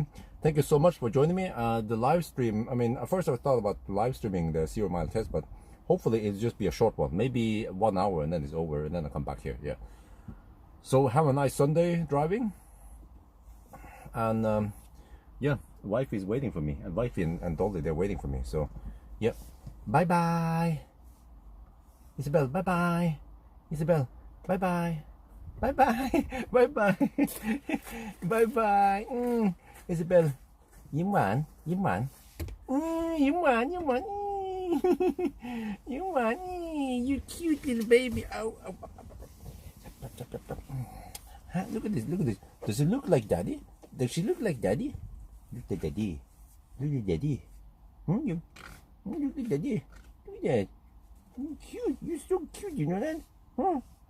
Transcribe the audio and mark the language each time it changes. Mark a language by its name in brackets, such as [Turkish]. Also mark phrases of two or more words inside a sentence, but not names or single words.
[English] Thank you so much for joining me. The live stream, I mean, at first I thought about live streaming the 0 mile test, but hopefully it'll just be a short one, maybe 1 hour, and then it's over, and then I'll come back here. Yeah. So have a nice Sunday driving, and yeah, wife is waiting for me, and wifey and Dolly, they're waiting for me. So, yeah, bye bye, Isabel. Bye bye, Isabel. Bye bye. Bye bye. Bye bye. Bye bye. Isabel, [Thai] ยิ้มหวานยิ้มหวานยิ้มหวานยิ้มหวานยิ้มหวาน [English] you cute little baby. [Thai] Ow, ow. [English] Huh? Look at this. Look at this. Does it look like daddy? Does she look like daddy? Look at daddy. Look at daddy. You look at daddy. Look at that. You're cute. You're so cute. You know that? Huh?